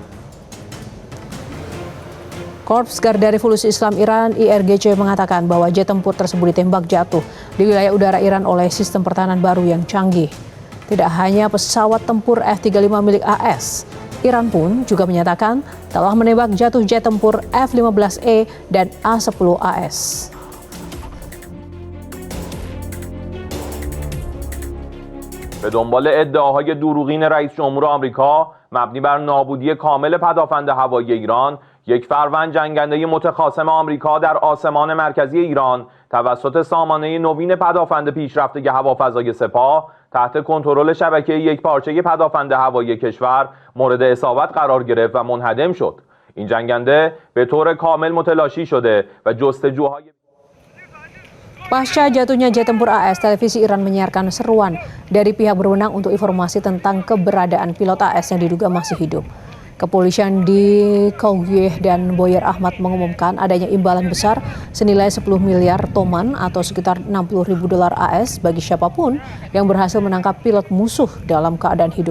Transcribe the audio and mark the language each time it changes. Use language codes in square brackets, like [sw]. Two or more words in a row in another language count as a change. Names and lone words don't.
[id] Korps Garda Revolusi Islam Iran (IRGC) mengatakan bahwa jet tempur tersebut ditembak jatuh di wilayah udara Iran oleh sistem pertahanan baru yang canggih. Tidak hanya pesawat tempur F-35 milik AS, Iran pun juga menyatakan telah menembak jatuh jet tempur F-15E dan A-10AS. [fa] به دنبال ادعاهای دروغین رئیس جمهور آمریکا مبنی بر نابودی کامل پدافند هوایی ایران، یک فروند جنگنده متخاصم آمریکا در آسمان مرکزی ایران توسط سامانه نوین پدافند پیشرفته هوافضای سپاه تحت کنترل شبکه یکپارچه پدافند هوایی کشور مورد اصابت قرار گرفت و منهدم شد. این جنگنده به طور کامل متلاشی شده و جستجوهای [id] Pasca jatuhnya jet tempur AS, televisi Iran menyiarkan seruan dari pihak berwenang untuk informasi tentang keberadaan pilot AS yang diduga masih hidup. Kepolisian di Kaugyeh dan Boyer Ahmad mengumumkan adanya imbalan besar senilai 10 miliar toman atau sekitar 60.000 dolar AS bagi siapapun yang berhasil menangkap pilot musuh dalam keadaan hidup.